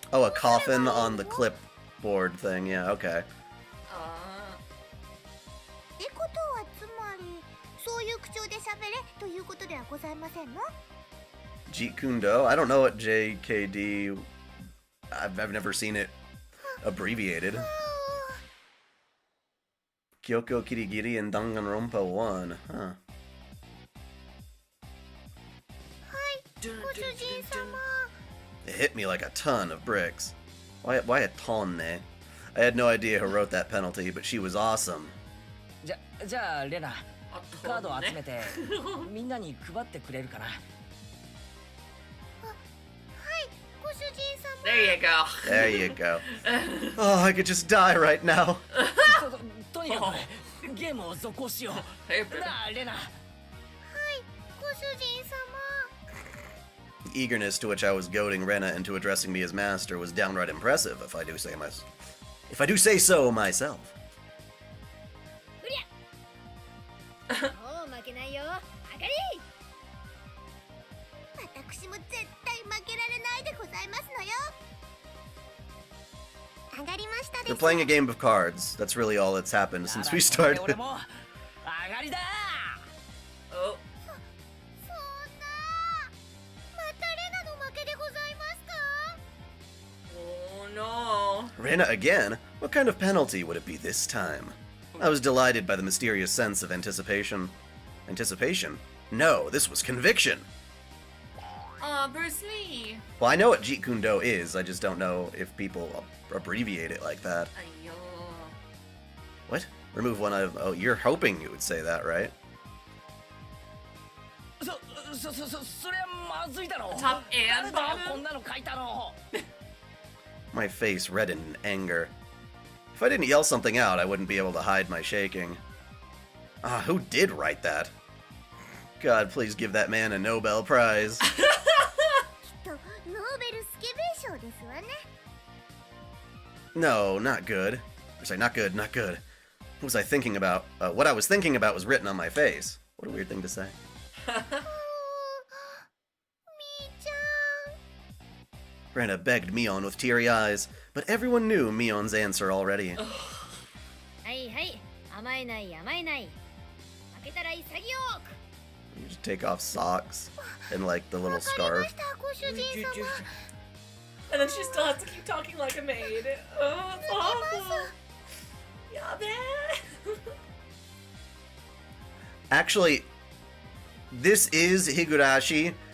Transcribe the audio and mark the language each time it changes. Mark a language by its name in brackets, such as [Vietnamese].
[English] Oh, a coffin on the clipboard thing. Yeah, okay. [Japanese] ってことはつまりそういう口調で喋れということではございませんの？ [English] Jeet-kun-do? I don't know what JKD... I've never seen it abbreviated. Kyoko Kirigiri and Danganronpa 1. Huh. [Japanese] ご主人様。 [English] It hit me like a ton of bricks. Why a tonne? I had no idea who wrote that penalty, but she was awesome. [Japanese] じゃあレナカードを集めてみんなに配ってくれるかな。ご主人様。 [English] There you go. There you go. Oh, I could just die right now. [Japanese] とにかくゲームを続行しよう。 [English] Hey, baby. [Japanese] なあレナ。ご主人様。 [English] The eagerness to which I was goading Rena into addressing me as master was downright impressive, if I do say so myself. [Japanese] もう負けないよあかり私も絶対負けられないでございますのよ。上がりましたで [English] We're [Japanese] す。 [English] playing a game of cards. That's really all that's happened since we [Japanese] 俺 [English] started. [Japanese] も上がりだ。 [English] Oh. [Japanese] そんなまたレナの負けでございますか？ [English] Oh no. Rena again? What kind of penalty would it be this time? I was delighted by the mysterious sense of anticipation. Anticipation? No, this was conviction. Bruce Lee. Well, I know what Jeet-kun-do is, I just don't know if people abbreviate it like that. Ayo. What? Remove one item. Oh, you're hoping you would say that, right? [Japanese] それはまずいだろ。 [English] Top and [Japanese] 誰だ [English] bottom? [Japanese] こんなの書いたの。 [English] My face reddened in anger. If I didn't yell something out, I wouldn't be able to hide my shaking. Ah, who did write that? God, please give that man a Nobel Prize. [Japanese] きっとノーベルスケベ賞ですわね。 [English] No, not good. Or sorry, not good, not good. What was I thinking about? What I was thinking about was written on my face. What a weird thing to say. [Japanese] みーちゃん。 [English] Rena begged Mion with teary eyes, but everyone knew Mion's answer already. [Japanese] はいはい甘えない甘えない負けたら潔く [English] You just take off socks and like the little [Japanese] わかりま [English] scarf. [Japanese] したご主人様。 [English] And then she still has to keep talking like a maid. Oh, it's awful. Yeah, man. Actually, this is Higurashi,